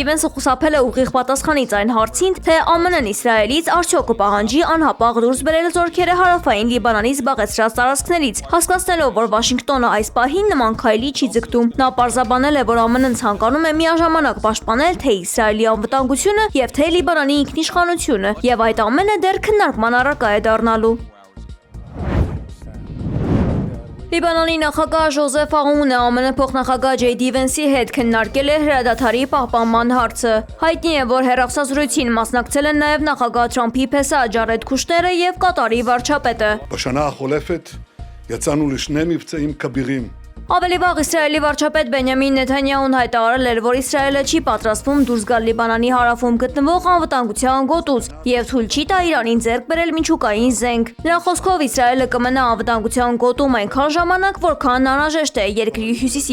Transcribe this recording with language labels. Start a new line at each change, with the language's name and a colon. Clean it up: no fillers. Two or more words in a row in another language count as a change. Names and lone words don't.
Armenian: Vance-ը խուսափել է ուղիղ պատասխանից այն հարցին, թե ԱՄՆ-ն Իսրայելից արդյոք կպահանջի անհապաղ դուրս բերել զորքերը հարավային Լիբանանի զբաղեցրած տարածքներից, հասկացնելով, որ Վաշինգտոնը այս պահին նման քայլի չի ձգտում։ Նա պարզաբանել է, որ ԱՄՆ-ն ցանկանում է միաժամանակ պաշտպանել թե Իսրայելի անվտանգությունը եւ թե Լիբանանի ինքնիշխանությունը, եւ այդ ամենը դեռ քննարկման առարկա է դառնալու։ Լիբանանի նախագահ Ժոզեֆ Աունը ԱՄՆ փոխնախագահ J.D. Vance-ի հետ քննարկել է հրադադարի պահպանման հարցը։ Հայտնի է, որ հեռախոսազրույցին մասնակցել են նաև նախագահ Թրամփի փեսա Ջարեդ Քուշները եւ Կատարի վարչապետը։
Hebrew: בשנה החולפת יצאנו לשני מבצעים כבירים.
Armenian: Ավելի վաղ Իսրայելի վարչապետ Բենյամին Նեթանյահուն հայտարարել էր, որ Իսրայելը չի պատրաստվում դուրս գալ Լիբանանի հարավում գտնվող անվտանգության գոտուց եւ թույլ չի տա Իրանին ձեռք բերել միջուկային զենք։ Նրա խոսքով Իսրայելը կմնա անվտանգության գոտում այնքան ժամանակ, որքան անհրաժեշտ է երկրի հյուսիսի